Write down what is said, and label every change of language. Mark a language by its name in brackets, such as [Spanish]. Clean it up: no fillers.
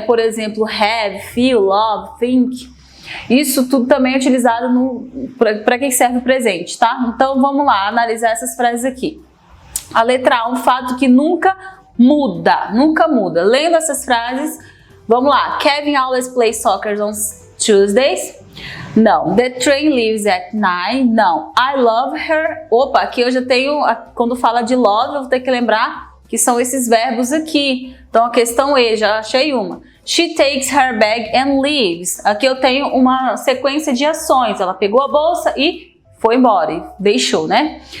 [Portuguese] Por exemplo, have, feel, love, think. Isso tudo também é utilizado para quem serve o presente, tá? Então vamos lá analisar essas frases aqui. A letra A, um fato que nunca muda, nunca muda. Lendo essas frases, vamos lá. [English] Kevin always plays soccer on Tuesdays. Não. The train leaves at 9. Não. I love her. [Portuguese] Opa, aqui eu já tenho, quando fala de love, eu vou ter que lembrar que são esses verbos aqui. Então a questão E, já achei uma. [English] She takes her bag and leaves. [Portuguese] Aqui eu tenho uma sequência de ações. Ela pegou a bolsa e foi embora, e deixou, né?